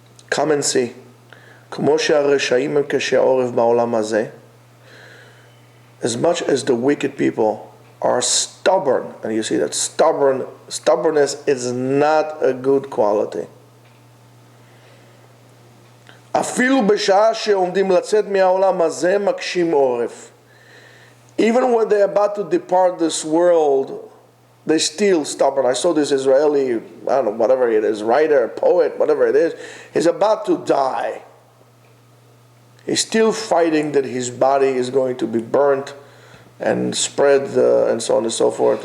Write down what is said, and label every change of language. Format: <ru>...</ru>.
<en>Come and see.</en> <he>כמו שהרשעים הם קשי עורף בעולם הזה,</he> <en>as much as the wicked people are stubborn, and you see that stubbornness is not a good quality.</en> <he>אפילו בשעה שעומדים לצאת מהעולם הזה מקשים עורף.</he> <en>Even when they're about to depart this world, they're still stubborn. I saw this Israeli, I don't know, whatever it is, writer, poet, whatever it is, he's about to die. He's still fighting that his body is going to be burnt and spread and so on and so forth.</en>